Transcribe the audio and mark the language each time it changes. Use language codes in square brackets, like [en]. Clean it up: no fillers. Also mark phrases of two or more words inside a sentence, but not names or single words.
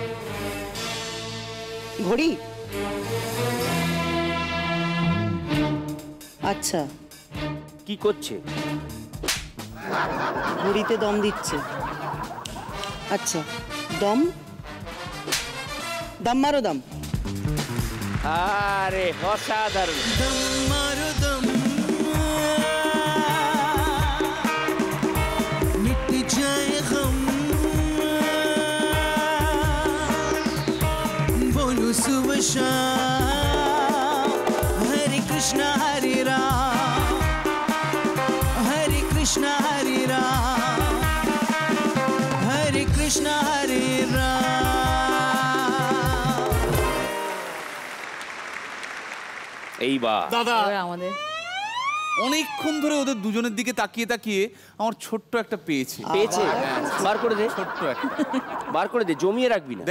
[bn] ঘড়ি। আচ্ছা, কি করছে? ঘড়িতে দম দিচ্ছে। আচ্ছা, দম [hi] दम मारो दम। [bn] আরে অসাধারণ। [hi] दम मारो दम मिट जाए गम बोलो सुबह शाम हरे कृष्णा हरे राम हरे कृष्णा हरे राम हरे कृष्णा हरे राम। [bn] এইবার দাদা এবার আমাদের অনেকক্ষণ ধরে ওদের দুজনের দিকে তাকিয়ে তাকিয়ে আমার ছোট্ট একটা পেয়েছি। পেয়েছে? বার করে দে, ছোট্ট একটা। বার করে দে, জমিয়ে রাখবি না।